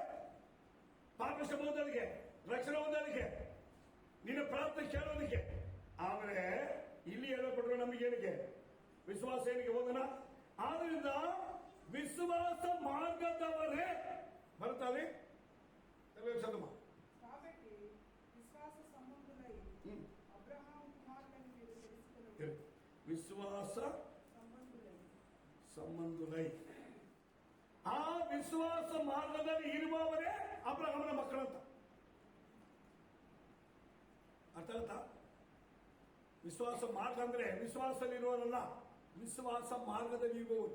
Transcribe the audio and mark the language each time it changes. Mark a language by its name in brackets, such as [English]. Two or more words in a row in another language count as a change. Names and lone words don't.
[Kannada] ಪಾಪ ಹೊಂದಲಿಕ್ಕೆ, ರಕ್ಷಣೆ ಹೊಂದಲಿಕ್ಕೆ, ನಿನ್ನ ಪ್ರಾರ್ಥನೆ ಕೇಳೋದಕ್ಕೆ. ಆದ್ರೆ ಇಲ್ಲಿ ಹೇಳಲ್ಪಟ್ಟರು ನಮಗೆ ಏನಕ್ಕೆ? ವಿಶ್ವಾಸ ಏನಕ್ಕೆ ಹೋಗೋಣ? ಆದ್ರಿಂದ ವಿಶ್ವಾಸ ಮಾರ್ಗದವರೇ ಬರ್ತಾವೆ. [Telugu] కాబట్టి విశ్వాస సంబంధులై అబ్రహాము కుమారులను మీరు తెలుసుకుని విశ్వాస సంబంధులై, [Kannada] ಆ ವಿಶ್ವಾಸ ಮಾರ್ಗದಲ್ಲಿ ಇರುವವರೇ ಅಬ್ರಹಾಮನ ಮಕ್ಕಳಂತ. ಅರ್ಥ ಆಯ್ತಾ? ವಿಶ್ವಾಸ ಮಾರ್ಗ ಅಂದ್ರೆ ವಿಶ್ವಾಸದಲ್ಲಿ ಇರುವವರಲ್ಲ, ವಿಶ್ವಾಸ ಮಾರ್ಗದಲ್ಲಿ ಇರುವವರು.